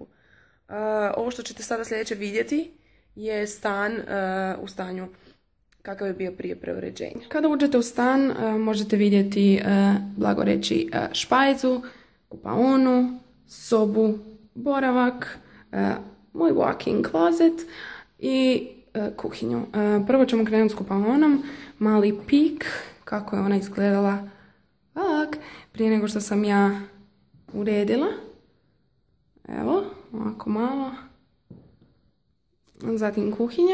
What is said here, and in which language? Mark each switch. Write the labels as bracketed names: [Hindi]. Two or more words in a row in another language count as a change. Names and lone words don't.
[Croatian] Ovo što ćete sada sljedeće vidjeti je stan u stanju kakav je bio prije preuređenja. Kada uđete u stan možete vidjeti, blago reći, špajzu, kupaonu, sobu, boravak, moj [English] walk-in closet [Croatian] i kuhinju. Prvo ćemo krenuti s kupaonom, mali pik kako je ona izgledala prije nego što sam ja uredila. Evo, ovako malo. Zatim kuhinja.